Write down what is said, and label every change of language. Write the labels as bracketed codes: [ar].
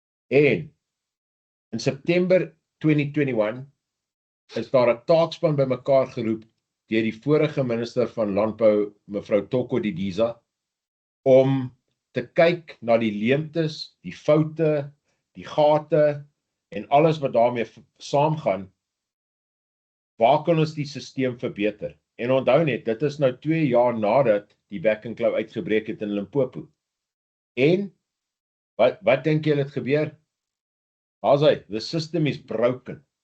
[af] En in September 2021 is daar 'n taakspan bymekaar geroep deur die vorige minister van Landbou, mevrou Toko Didiza, om te kyk na die leemtes, die foute, die gate en alles wat daarmee saamgaan. Waar kan ons die stelsel verbeter? En onthou net, dit is nou 2 jaar nadat die bekkenklou uitgebreek het in Limpopo. En wat dink julle het gebeur? Daar's hy, [en] the system is broken.